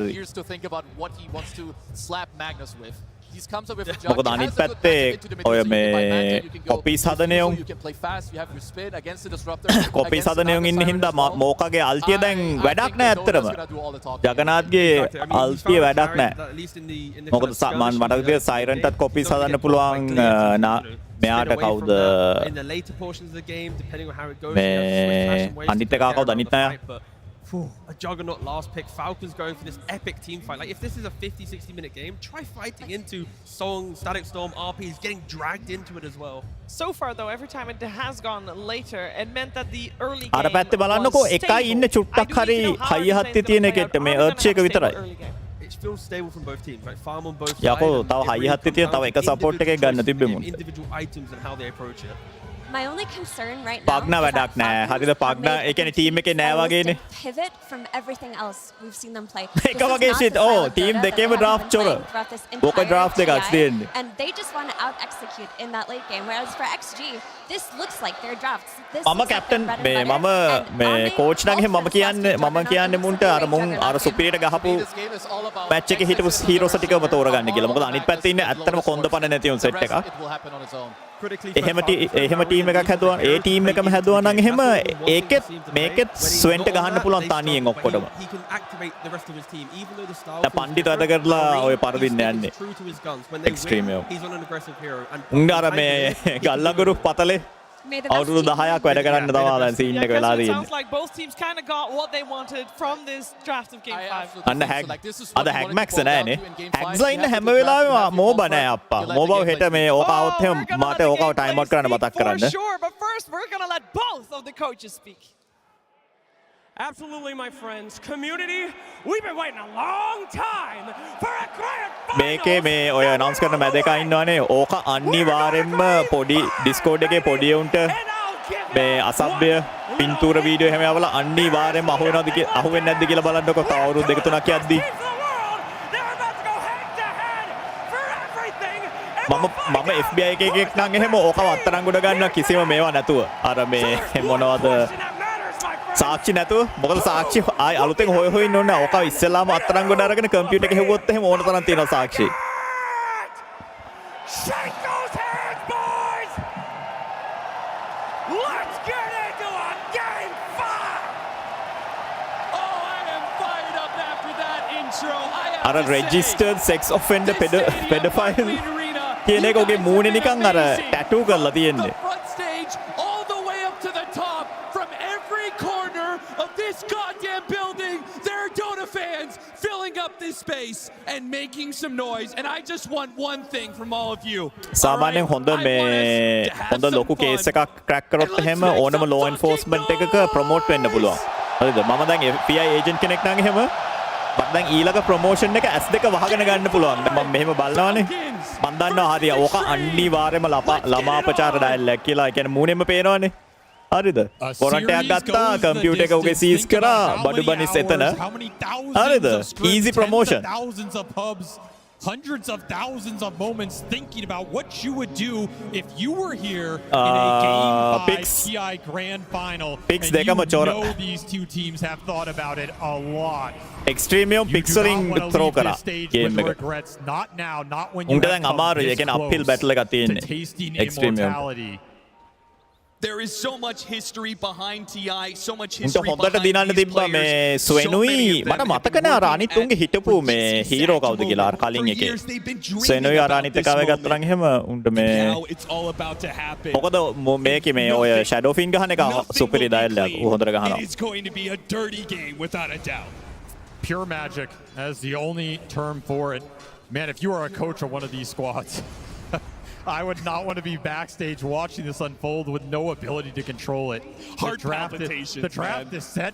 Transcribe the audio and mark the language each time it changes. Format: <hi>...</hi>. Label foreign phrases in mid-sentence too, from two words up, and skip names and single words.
<en>Years to think about what he wants to slap Magnus with. He's comes up with a jump.</en> <si>මොකද අනිත් පැත්තේ ඔය මේ කොපීස් හදනයුන්</si> <en>You can play fast. You have your spin against the disruptor.</en> <si>කොපීස් හදනයුන් ඉන්න හින්දා මෝකාගේ අල්තිය දැන් වැඩක් නැහැ ඇත්තටම. ජගනාත්ගේ අල්තිය වැඩක් නැහැ. මොකද මම මට විදිහට සයිරන්ටත් කොපීස් හදන්න පුළුවන් මෙයාට කවුද මේ අනිත් එකා කවුද අනිත් අය</si> <en>A juggernaut last pick. Falcons going for this epic team fight. Like, if this is a 50-60 minute game, try fighting into Song, Static Storm, RPs getting dragged into it as well. So far, though, every time it has gone later, it meant that the early game</en> <si>අර පැත්තේ බලන්නකෝ එකයි ඉන්න චුට්ටක් හරි හයිය හත්තේ තියෙන එකෙට මේ අර්ච් එක විතරයි.</si> <en>It feels stable from both teams, right? Farm on both sides.</en> <si>යකෝ තව හයිය හත්තේ තියෙන තව එක සපෝට් එකක් ගන්න තිබ්බෙමු.</si> <en>Individual items and how they approach it. My only concern right now</en> <si>පග්නා වැඩක් නැහැ. හරිද පග්නා ඒ කියන්නේ ටීම් එකේ නෑ වගේනේ.</si> <en>pivot from everything else we've seen them play.</en> <si>එක වගේ</si> <en>shit. Oh,</en> <si>team දෙකේම draft චොර. ඕක draft එකක් තියෙන්නේ.</si> <en>And they just want to out execute in that late game. Whereas for XG, this looks like their drafts. This</en> <si>මම කැප්ටන් මේ මම මේ කෝච් නගේ මම කියන්නේ මුන්ට අර මුන් අර සුපිරියට ගහපු මැච් එකේ හිටපු හීරෝස් ටිකම තෝරගන්න කියලා. මොකද අනිත් පැත්තේ ඉන්නේ ඇත්තටම කොන්දපණ නැති උන් සෙට් එකක්. එහෙම ටීම් එකක් හැදුවා ඒ ටීම් එකම හැදුවා නම් එහෙම ඒකෙත් මේකෙත් ස්වෙන්ට ගහන්න පුළුවන් තනියෙන් ඔක්කොටම. දැන් පණ්ඩිත වැඩ කරලා ඔය පරදින්න යන්නේ. එක්ස්ට්‍රීම් එක. උන් අර මේ ගල්ලඟුරු පතලේ අවුරුදු 10ක් වැඩ කරන්න තමයි දැන් සීන් එක වෙලා තියෙන්නේ.</si> <en>Sounds like both teams kind of got what they wanted from this draft of game 5.</en> <si>අන්න හැක් අද හැක් මැක්ස් නෑනේ. හැක්ස්ලා ඉන්න හැම වෙලාවෙම මෝබා නෑ අප්පා. මෝබාව හෙට මේ ඕක આવොත් එහෙම මට ඕකව ටයිම් අවුට් කරන්න මතක් කරන්න.</si> <en>For sure, but first we're going to let both of the coaches speak. Absolutely, my friends. Community, we've been waiting a long time for a grand final.</en> <si>මේකේ මේ ඔය අනවුන්ස් කරන මැද එකා ඉන්නවනේ. ඕක අනිවාර්යෙන්ම පොඩි ඩිස්කෝඩ් එකේ පොඩි උන්ට මේ අසභ්‍ය පින්තූර වීඩියෝ එහෙම යවලා අනිවාර්යෙන්ම අහුවෙන්නේ නැද්ද කියලා බලන්නකො තව අවුරුදු 2-3ක් යද්දී. මම FBI එකෙක් නම් එහෙම ඕකව අත්තරංගුඩ ගන්නවා කිසිම මේවා නැතුව. අර මේ මොනවද සාක්ෂි නැතුව. මොකද සාක්ෂි ආයි අලුතෙන් හොය ඉන්න ඕනේ. ඕකව ඉස්සෙල්ලාම අත්තරංගුඩ අරගෙන කම්පියුටර් එකේ හෙව්වොත් එහෙම ඕන තරම් තියෙනවා සාක්ෂි.</si> <en>Shake those hands, boys! Let's get into a game 5! Oh, I am fired up after that intro.</en> <si>අර</si> <en>registered sex offender pedophile</en> <si>කියන එක ඔගේ මූණේ නිකන් අර ටැටූ කරලා තියෙන්නේ.</si> <en>Front stage all the way up to the top from every corner of this goddamn building. There are DOTA fans filling up this space and making some noise. And I just want one thing from all of you.</en> <si>සාමාන්‍යයෙන් හොඳ ලොකු කේස් එකක් ක්‍රැක් කරොත් එහෙම ඕනම</si> <en>law enforcement</en> <si>එකක ප්‍රොමෝට් වෙන්න පුළුවන්. හරිද? මම දැන් FBI ඒජන්ට් කෙනෙක් නම් එහෙම මට දැන් ඊළඟ ප්‍රොමෝෂන් එක S2 වහගෙන ගන්න පුළුවන්. මම මෙහෙම බලනවානේ. මම දන්නවා හරිය. ඕක අනිවාර්යයෙන්ම ළමාපචාර ඩයලොග් කියලා. ඒ කියන්නේ මූණෙම පේනවනේ. හරිද? වොරන්ට් එකක් ගත්තා, කම්පියුටර් එක උගේ සීස් කරා, බඩු බනිස් එතන. හරිද? easy promotion.</si> <en>Thousands of pubs, hundreds of thousands of moments thinking about what you would do if you were here in a Game 5 TI Grand Final. Picks and</en> <si>dekama</si> <en>you</en> <si>chora.</si> <en>know these two teams have thought about it a lot. Extreme pixeling throw kara game එක. Regrets, not now, not when you</en> <si>උන්ට</si> <en>have</en> <si>දැන්</si> <en>come</en> <si>අමාරුයි. ඒ</si> <en>this</en> <si>කියන්නේ uphill</si> <en>close</en> <si>battle එකක්</si> <en>to</en> <si>තියෙන්නේ.</si> <en>tasting Extreme immortality. There is so much history behind TI, so much</en> <si>උන්ට</si> <en>history</en> <si>හොඳට</si> <en>behind</en> <si>දිනන්න</si> <en>these</en> <si>තිබ්බා මේ</si> <en>players.</en> <si>ස්වෙනුයි මට මතක නෑ අර අනිත් උන්ගේ හිටපු මේ හීරෝ කවුද කියලා අර කලින් එකේ ස්වෙනුයි අර අනිත් එකව ගත්තා නම් එහෙම උන්ට මේ මොකද මේකේ මේ ඔය ෂැඩෝ ෆින් ගහන එක සුපිරි ඩයලොග් හොඳට ගහනවා.</si> <en>It is going to be a dirty game without a doubt. Pure magic as the only term for it. Man, if you are a coach of one of these squads, I would not want to be backstage watching this unfold with no ability to control it. The draft is set.</en>